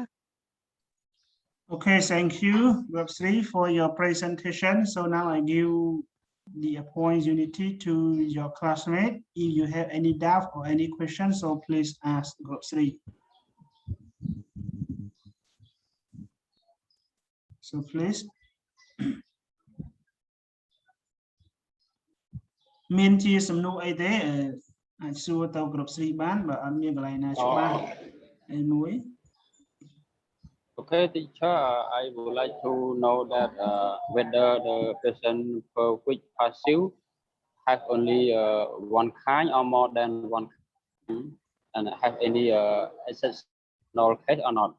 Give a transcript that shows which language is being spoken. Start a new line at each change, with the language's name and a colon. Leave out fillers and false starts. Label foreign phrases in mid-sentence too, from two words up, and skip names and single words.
English: Okay, thank you, Group 3, for your presentation. So now I give the opportunity to your classmate. If you have any doubt or any questions, so please ask Group 3. So please.
Khmer: មានជាសំណួរអីទេអាចសួរទៅគ្រប់ស្រីបានបើអត់មានកន្លែងណាច្បាស់អីមួយ
English: Okay, teacher, I would like to know that whether the present perfect passive have only one kind or more than one kind, and have any exceptional case or not.